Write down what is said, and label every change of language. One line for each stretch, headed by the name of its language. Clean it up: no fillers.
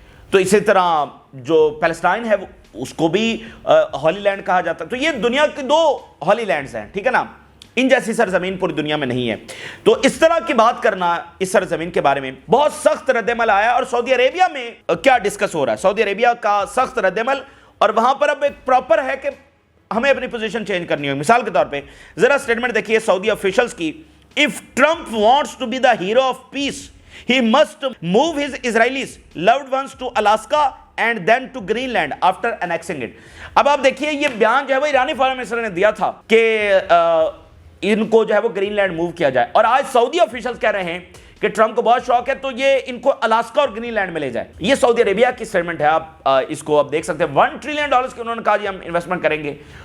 Urdu: تو اسی طرح جو پیلسٹائن ہے اس کو بھی ہولی لینڈ کہا جاتا ہے. تو یہ دنیا کی 2 ہولی لینڈز ہیں، ٹھیک ہے نا، ان جیسی سرزمین پوری دنیا میں نہیں ہے. تو اس طرح کی بات کرنا اس سرزمین کے بارے میں بہت سخت رد عمل آیا. اور سعودی عربیہ میں کیا ڈسکس ہو رہا ہے، سعودی عربیہ کا سخت رد عمل، اور وہاں پر اب ایک پراپر ہے کہ ہمیں اپنی پوزیشن چینج کرنی ہوگی. مثال کے طور پہ ذرا سٹیٹمنٹ دیکھیے سعودی آفیشلز کی.
English: If Trump wants to be the hero of peace, he must move his Israelis loved ones to Alaska and then to Greenland after annexing it.
Urdu: اب آپ دیکھیے یہ بیان جو ہے وہ ایرانی فارن منسٹر نے دیا تھا کہ ان کو جو ہے وہ گرین لینڈ موو کیا جائے، اور آج سعودی آفیشلز کہہ رہے ہیں کہ ٹرمپ کو بہت شوق ہے تو یہ ان کو الاسکا اور گرین لینڈ میں لے جائے. یہ سعودی عربیہ کی سٹیٹمنٹ ہے. آپ اس کو آپ دیکھ سکتے ہیں. $1 ٹریلین کی انہوں نے کہا جی ہم انویسٹمنٹ کریں گے.